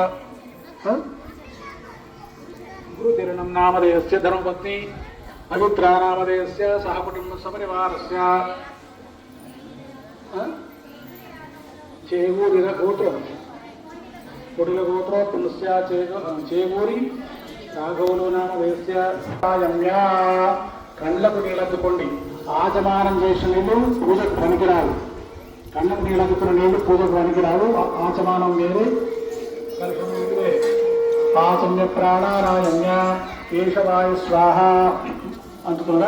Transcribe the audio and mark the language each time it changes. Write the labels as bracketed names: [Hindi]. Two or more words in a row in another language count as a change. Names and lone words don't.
[Sanskrit] गुरुतिरणं नामधेयस्य धर्मपत्नी अभित्रा नामधेयस्य सहकुटुम्ब सपरिवारस्य चेगूरिन गोत्रं कुटिल गोत्रोत्पन्नस्य चेगूरि राघवलो नामधेयस्य सायम्या [Telugu] కళ్ళకు నీళ్ళద్దుకోండి. ఆచమానం చేసిన నీళ్ళు పూజకు పనికిరాదు. కళ్ళకు నీళ్ళద్దుకున్న నీళ్ళు పూజకు పనికిరాదు. ఆచమానం వేరే, కలుషం వేరే. [Sanskrit] ఆచమ్య ప్రాణారాయమ్య కేశవాయ స్వాహ అంటున్నారా.